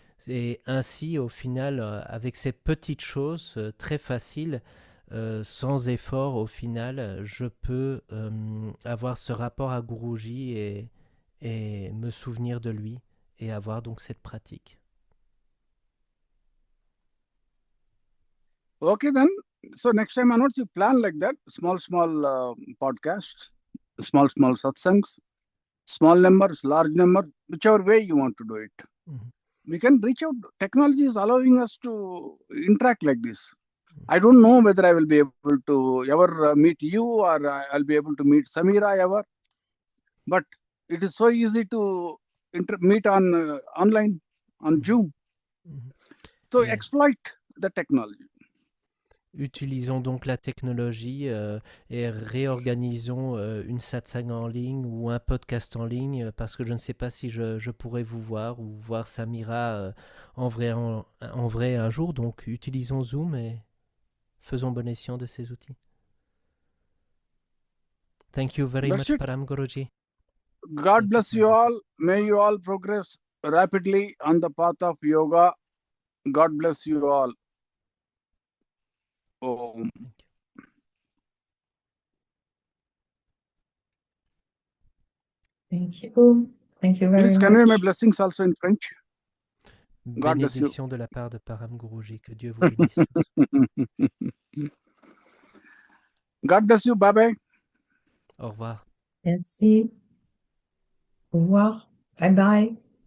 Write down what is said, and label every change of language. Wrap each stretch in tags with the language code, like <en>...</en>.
<fr>Et ainsi, au final, avec ces petites choses très faciles, sans effort, au final, je peux avoir ce rapport à Guruji et me souvenir de lui et avoir donc cette pratique.</fr> <en>Okay, then. So next time onwards, you plan like that, small podcasts, small satsangs, small numbers, large number, whichever way you want to do it. Mm-hmm. We can reach out. Technology is allowing us to interact like this. I don't know whether I will be able to ever meet you or I'll be able to meet Samira ever. But it is so easy to meet on online, on Zoom. Mm-hmm. So Yeah. exploit the technology.</en> <fr>Utilisons donc la technologie et réorganisons une satsang en ligne ou un podcast en ligne parce que je ne sais pas si je pourrais vous voir ou voir Samira en vrai un jour. Donc utilisons Zoom et faisons bon escient de ces outils.</fr> <en>Thank you very much, Param Guruji. God bless you all. May you all progress rapidly on the path of yoga. God bless you all. Om. Thank you. Thank you very Please convey my much. blessings also in French. God bless you.</en> <fr>Bénédiction de la part de Param Guruji. Que Dieu vous bénisse tous.</fr> <en>God bless you. Bye bye.</en> <fr>Au revoir. Merci. Au revoir.</fr> <en>Bye bye.</en>